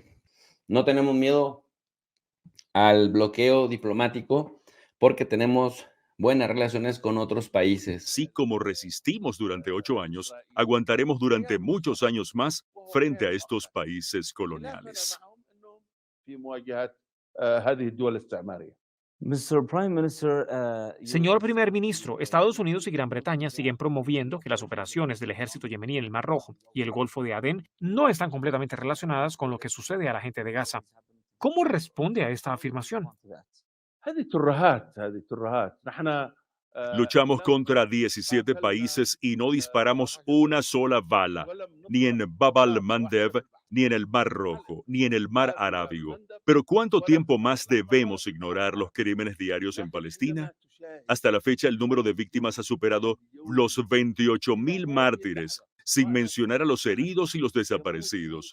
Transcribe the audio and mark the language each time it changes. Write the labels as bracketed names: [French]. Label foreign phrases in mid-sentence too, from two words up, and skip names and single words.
[Spanish] No tenemos miedo al bloqueo diplomático porque tenemos buenas relaciones con otros países. así como resistimos durante 8 años, aguantaremos durante muchos años más frente a estos países coloniales. [Arabic] في مواجهة هذه الدول الاستعمارية. [English] Mr. Prime Minister, [Spanish] Señor primer ministro, Estados Unidos y Gran Bretaña siguen promoviendo que las operaciones del ejército yemení en el Mar Rojo y el Golfo de Adén no están completamente relacionadas con lo que sucede a la gente de Gaza. ¿Cómo responde a esta afirmación? [Arabic] هذه ترهات نحن [Spanish] Luchamos contra 17 países y no disparamos una sola bala, ni en Bab al-Mandeb, ni en el Mar Rojo, ni en el Mar Arábigo. Pero ¿cuánto tiempo más debemos ignorar los crímenes diarios en Palestina? Hasta la fecha, el número de víctimas ha superado los 28.000 mártires, sin mencionar a los heridos y los desaparecidos.